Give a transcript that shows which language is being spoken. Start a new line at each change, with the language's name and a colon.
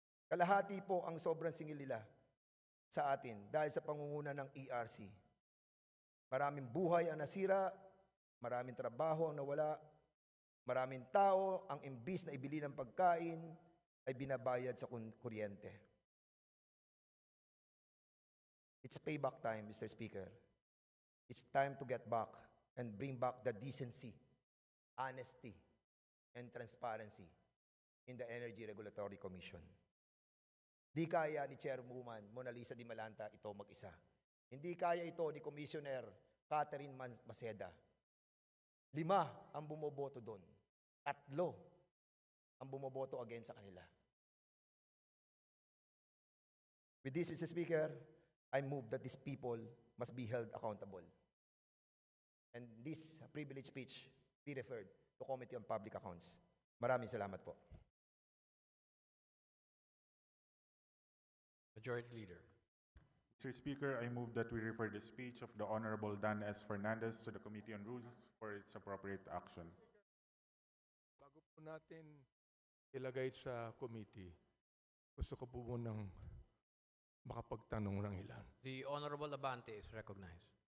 Filipino: Kalahati po ang sobrang singil nila sa atin dahil sa pangunguna ng ERC. Maraming buhay ang nasira, maraming trabaho ang nawala, maraming tao ang imbis na ibili ng pagkain ay binabayad sa kuryente.
English: It's payback time, Mr. Speaker. It's time to get back and bring back the decency, honesty, and transparency in the Energy Regulatory Commission.
Filipino: Di kaya ni Chairwoman Mona Lisa Di Malanta ito mag-isa. Hindi kaya ito ni Commissioner Catherine Maceda. 5 ang bumoboto doon. 3 ang bumoboto against sa kanila.
English: With this, Mr. Speaker, I move that these people must be held accountable. And this privilege speech be referred to Committee on Public Accounts.
Filipino: Maraming salamat po.
English: Majority Leader. Mr. Speaker, I move that we refer the speech of the Honorable Dan S. Fernandez to the Committee on Rules for its appropriate action.
Filipino: Bago po natin ilagay sa committee, gusto ko po munang makapagtanong ng ilan.
English: The Honorable Abante is recognized.